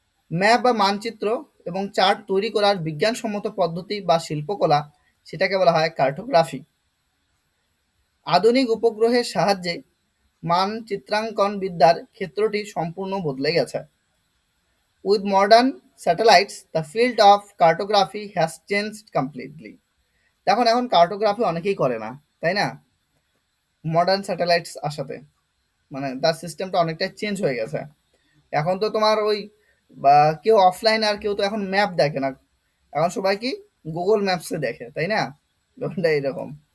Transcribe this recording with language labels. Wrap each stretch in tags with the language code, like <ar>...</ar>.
<bn>Map বা মানচিত্র এবং চার্ট তৈরি করার বিজ্ঞানসম্মত পদ্ধতি বা শিল্পকলা, সেটাকে বলা হয় কার্টোগ্রাফি। আধুনিক উপগ্রহের সাহায্যে মান চিত্রাঙ্কন বিদ্যার ক্ষেত্রটি সম্পূর্ণ বদলে গেছে।</bn> <en>With modern satellites, the field of cartography has changed completely.</en> <bn>এখন কার্টোগ্রাফি অনেকেই করে না, তাই না? মডার্ন স্যাটেলাইটস আসাতে মানে তার সিস্টেমটা অনেকটাই চেঞ্জ হয়ে গেছে। এখন তো তোমার ওই বা কেউ অফলাইন আর কেউ তো এখন ম্যাপ দেখে না, এখন সবাই কি গুগল ম্যাপসে দেখে, তাই না? ব্যাপারটা এরকম।</bn>